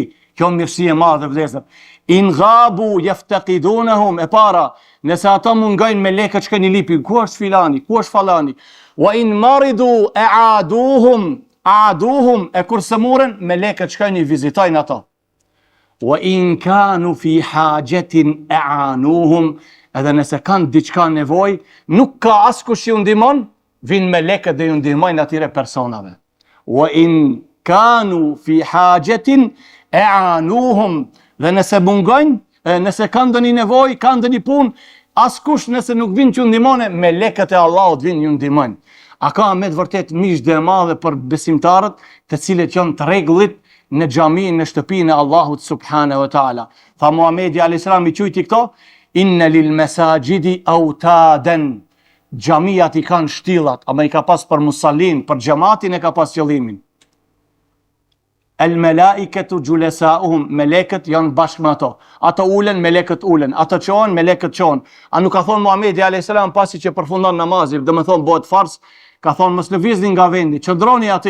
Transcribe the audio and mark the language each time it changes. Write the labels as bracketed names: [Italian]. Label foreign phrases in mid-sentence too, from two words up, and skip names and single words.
[Albanian] Kjo mirësi e madhe vëllezër. [Arabic] إن غابوا يفتقدونهم, [Albanian] e para, nëse ato mungojnë melekët shkojnë I lipin, ku është filani, ku është fallani? [Arabic] وإن مرضوا عادوهم, [Albanian] e kur sëmuren, melekët shkojnë I vizitojnë ato. [Arabic] وإن كانوا في حاجة أعانوهم, [Albanian] edhe nëse kanë diçka nevojë, nuk ka askush që ju ndihmon, vinë melekët dhe ju ndihmojnë atyre personave. [Arabic] وإن كانوا في حاجة أعانوهم, [Albanian] dhe nëse mungojnë, nëse kanë ndonjë nevojë, kanë ndonjë punë, askush nëse nuk vinë që ju ndihmone, melekët e Allahut vinë ju ndihmojnë. A ka me të vërtet miqdë e madhe për besimtarët, të cilët janë të rregullit në xhamin, në shtëpinë e Allahut [Arabic] سبحانه وتعالى. [Albanian] Tha Muhamedi [Arabic] عليه السلام [Albanian] I quajti këto, [Arabic] إن للمساجد أوتادا. [Albanian] Xhamiat I kanë shtillat, ama I ka pas për musallin, për xhamatin e ka pas qëllimin. [Arabic] الملائكة جلساؤهم, [Albanian] melekët janë bashkë me ato. Ato ulen, melekët ulen. Ato çohen, melekët çohen. A nuk ka thonë Muhamedi [Arabic] عليه السلام [Albanian] pasi që përfundon namazin, domethënë bëhet farz, ka thonë mos lëvizni nga vendi, çndroni aty.